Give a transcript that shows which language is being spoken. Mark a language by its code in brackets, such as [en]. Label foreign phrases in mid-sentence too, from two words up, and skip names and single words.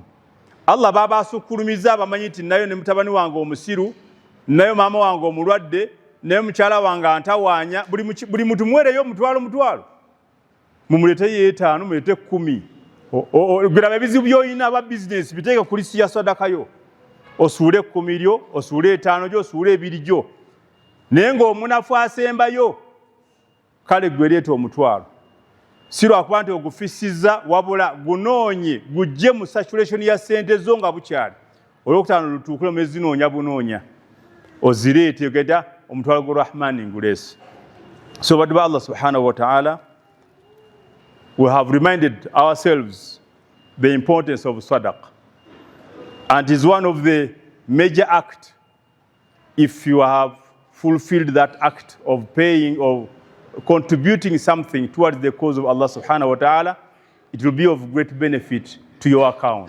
[lg] Allah baba asukulumiza abamanyi nti nayo ne mutabani wange omusiru nayo maama wange omulwadde nayo mukyala wange antawaanya buli muntu mwereyo omutwalo mumulete yeetaano mulete 10 biraba ebizibu byoyina aba business biteeke ku lisi ya sadaka yo osuule 10 lyo osuule 5 gyo osuule 2 gyo naye ng'omunafu asembayo kale gwe leeta omutwalo. Si lwakuba nti ogufisiza wabula gunoonye gujje mu saturation ya ssente zo nga bukyali. Olwokutaano lutuukire mu ezinoonya bunoonya ozireete ogenda omutwalo gwa Rahmani nguleese. So baddu ba Allah [ar] subhanahu wa ta'ala, [en] we have reminded ourselves the importance of sadaqah. And it is one of the major acts. If you have fulfilled that act of paying or contributing something towards the cause of Allah [ar] subhanahu wa ta'ala, [en] it will be of great benefit to your account.